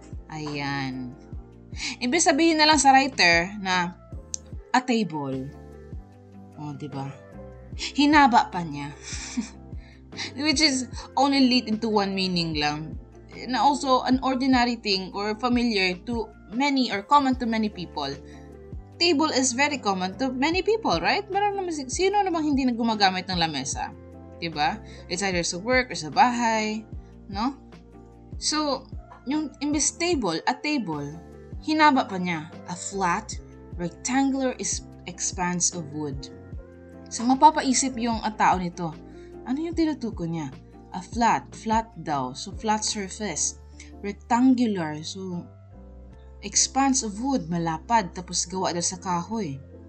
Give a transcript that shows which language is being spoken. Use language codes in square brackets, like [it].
[tl] Ayan. Ibig sabihin na lang sa writer na a table. Diba? Hinaba pa niya. [en] Which is only lead into one meaning lang. Na also an ordinary thing or familiar to many or common to many people. Table is very common to many people, right? [tl] Sino namang hindi na gumagamit ng lamesa? Diba? [en] It's either [tl] sa work or sa bahay, no? So, yung imbes table, a table, hinaba pa niya. [en] A flat, rectangular expanse of wood. [tl] So, mapapaisip yung tao nito. Ano yung tinutukoy niya? [en] A flat daw. So, flat surface. Rectangular, so expanse of wood, malapad, [tl] tapos gawa daw sa kahoy.